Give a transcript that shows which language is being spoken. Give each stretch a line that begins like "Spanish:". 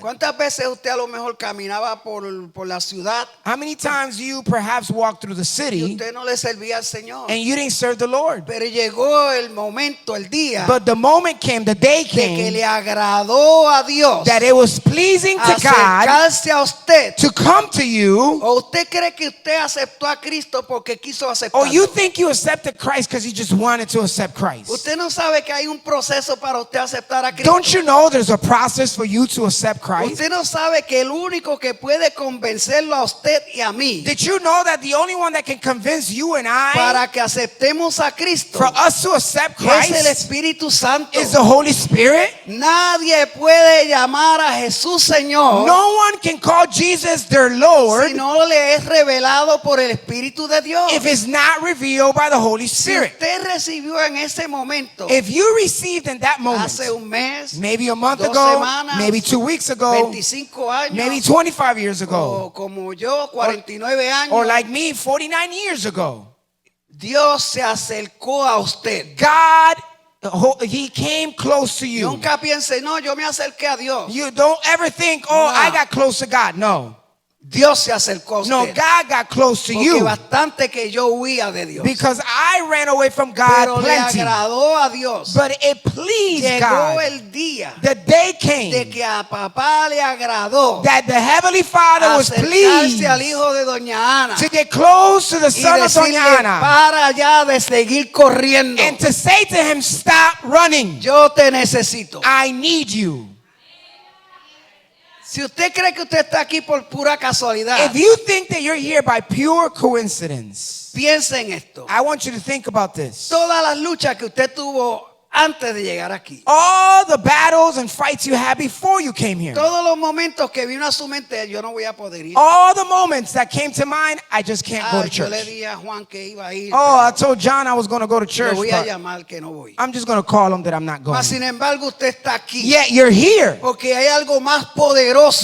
Spanish: ¿Cuántas veces usted a lo mejor caminaba por la ciudad
English: How many times you perhaps walked through the
Spanish: y
English: city
Spanish: usted no le servía al Señor?
English: and you didn't serve the Lord?
Spanish: Pero llegó el momento, el día,
English: But the moment came, the day
Spanish: de que
English: came,
Spanish: le agradó a Dios
English: that it was pleasing to God
Spanish: acercarse a usted.
English: to come to you.
Spanish: ¿O usted cree que usted aceptó a Cristo porque quiso
English: Or
Spanish: aceptarlo?
English: you think you accepted Christ because you just wanted to accept Christ.
Spanish: Usted no sabe que hay un proceso para usted aceptar a Cristo.
English: Don't you know there's a process for you to accept Christ?
Spanish: Usted no sabe que el único que puede convencerlo a usted y a mí
English: Did you know that the only one that can convince you and I
Spanish: para que aceptemos a Cristo
English: for us to accept
Spanish: es el
English: Christ
Spanish: Espíritu Santo?
English: is the Holy Spirit?
Spanish: Nadie puede llamar a Jesús Señor
English: No one can call Jesus their Lord
Spanish: si no le es revelado por el Espíritu de Dios.
English: if it's not revealed by the Holy
Spanish: Si
English: Spirit.
Spanish: usted recibió en ese momento,
English: If you received in that moment,
Spanish: hace un mes,
English: maybe a month
Spanish: 2
English: ago,
Spanish: semanas,
English: maybe 2 weeks ago,
Spanish: 25 años,
English: maybe 25 years ago,
Spanish: o como yo, 49 años,
English: or like me, 49 years ago,
Spanish: Dios se acercó a usted.
English: God, He came close to you.
Spanish: Nunca piense, no, yo me acerqué a Dios.
English: You don't ever think, oh,
Spanish: No.
English: I got close to God. No.
Spanish: Dios se acercó a usted.
English: No, God got close to
Spanish: Porque
English: you
Spanish: bastante que yo huía de Dios.
English: because I ran away from God
Spanish: Pero le
English: plenty.
Spanish: agradó a Dios.
English: But it pleased
Spanish: Llegó
English: God.
Spanish: el día
English: The day
Spanish: de
English: came
Spanish: que a papá le agradó
English: that the Heavenly Father was pleased
Spanish: acercarse al hijo de doña Ana
English: to get close to the
Spanish: y
English: son of
Spanish: decirle,
English: Doña Ana
Spanish: para ya de seguir corriendo.
English: and to say to him, stop running.
Spanish: Yo te necesito.
English: I need you.
Spanish: Si usted cree que usted está aquí por pura casualidad,
English: If you think that you're here by pure coincidence,
Spanish: piense en esto.
English: I want you to think about this.
Spanish: Todas las luchas que usted tuvo antes de llegar aquí,
English: All the battles and fights you had before you came here.
Spanish: todos los momentos que vino a su mente, yo no voy a poder ir.
English: All the moments that came to mind, I just can't go to
Spanish: Yo le
English: church.
Spanish: dije a Juan que iba a ir.
English: Oh, I told John I was going to go to
Spanish: Lo
English: church,
Spanish: voy a
English: but
Spanish: llamar que no voy.
English: I'm just going to call him that I'm not going.
Spanish: Mas sin embargo, usted está aquí
English: Yet you're here
Spanish: porque hay algo más poderoso